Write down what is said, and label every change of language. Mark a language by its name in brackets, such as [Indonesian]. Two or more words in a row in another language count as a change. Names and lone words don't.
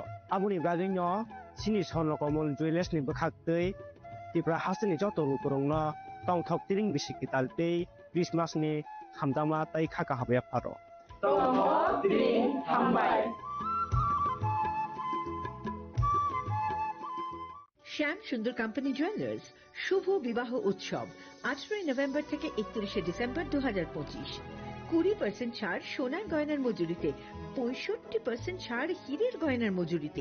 [Kok Borok] Abuni Gadino, Sini Sonlokomol Julius ni Bakatei, Tipra Hasani Joto Kurungna, Tong Tok Tiring Bisikital Day, Christmas ni Hamdama Tai Kaka Habya Paro. Tomo Tiring Hambai. [Bangla] শ্যাম সুন্দর কোম্পানি জুয়েলার্স শুভ বিবাহ উৎসব 18 নভেম্বর থেকে 31 ডিসেম্বর 2025 20% ছাড় সোনার গয়নার মজুরিতে 65% ছাড় হীরের গয়নার মজুরিতে